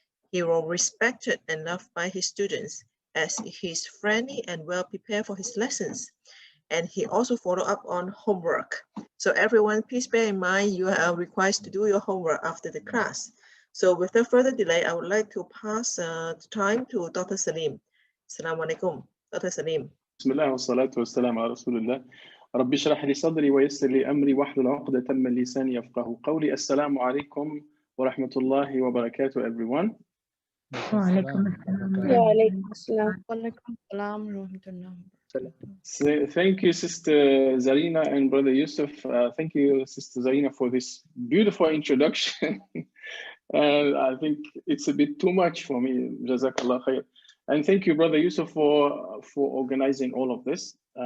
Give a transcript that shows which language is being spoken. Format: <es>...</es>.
<en>He was respected and loved by his students as he is friendly and well prepared for his lessons. And he also followed up on homework. So everyone, please bear in mind you are required to do your homework after the class. So without further delay, I would like to pass the time to Dr. Salim. Assalamu alaikum, Dr. Salim.</en> <ar>بسم الله والصلاة والسلام على رسول الله. ربي اشرح لي صدري ويسر لي أمري واحلل عقدة من لساني يفقهوا قولي. السلام عليكم ورحمة الله وبركاته</ar> <en>everyone.</en> <ar>وعليكم السلام ورحمة الله.</ar> <en>So, thank you, Sister Zarina and Brother Yusuf. Thank you, Sister Zarina, for this beautiful introduction. And I think it's a bit too much for me. Jazakallah khair. And thank you, Brother Yusuf, for organizing all of this.</en>